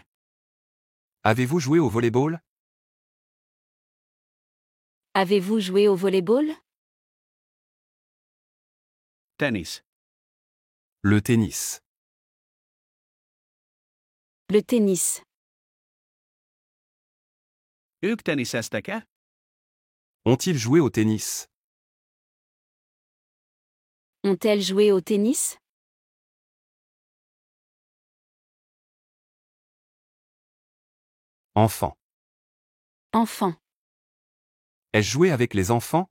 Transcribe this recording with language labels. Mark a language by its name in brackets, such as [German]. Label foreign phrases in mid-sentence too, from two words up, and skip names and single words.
[French] Avez-vous joué au volleyball? Avez-vous joué au volleyball? [Hungarian] Tenisz. [French] Le tennis. Le tennis. [Hungarian] Ők teniszeztek-e? [French] Ont-ils joué au tennis? Ont-elles joué au tennis? Enfant. Enfant. Ai-je joué avec les enfants?